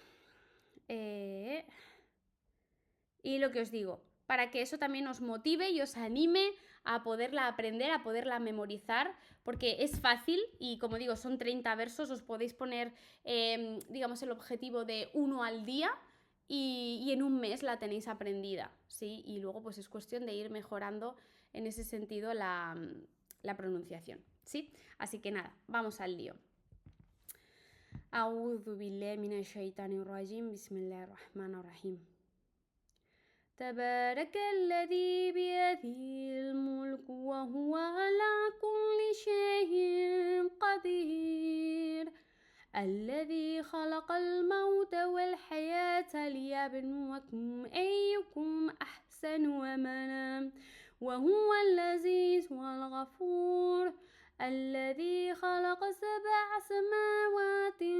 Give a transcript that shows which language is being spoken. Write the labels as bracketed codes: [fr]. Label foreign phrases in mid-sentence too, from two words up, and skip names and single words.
[es] Y lo que os digo, para que eso también os motive y os anime a poderla aprender, a poderla memorizar, porque es fácil y como digo, son 30 versos, os podéis poner, digamos, el objetivo de 1 al día y en un mes la tenéis aprendida, ¿sí? Y luego pues es cuestión de ir mejorando en ese sentido la pronunciación, ¿sí? Así que nada, vamos al lío. [ar] أعوذ بالله من الشيطان الرجيم بسم الله الرحمن الرحيم. تبارك الذي بيده الملك وهو على كل شيء قدير الذي خلق الموت والحياة ليبلوكم أيكم أحسن عملا وهو العزيز الغفور الذي خلق 7 سماوات